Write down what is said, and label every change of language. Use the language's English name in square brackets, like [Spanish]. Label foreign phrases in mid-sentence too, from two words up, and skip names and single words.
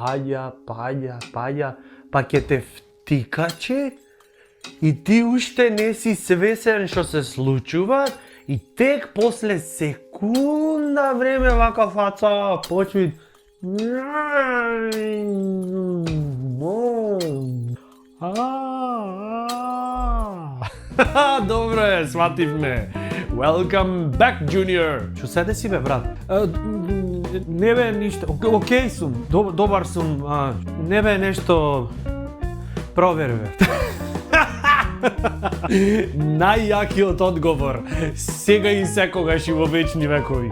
[Macedonian] па ќе те втикаче и ти уште не си свесен што се случува и тек после секунда време вака фаца почви Добро е, свативме. [English] Welcome back, Junior. [Macedonian] Што се деси бе, брат? Не бе ништо. Океј сум. Добар сум. Не бе нешто. Провери бе. Најјакиот одговор. Сега и секогаш и во вечни векови.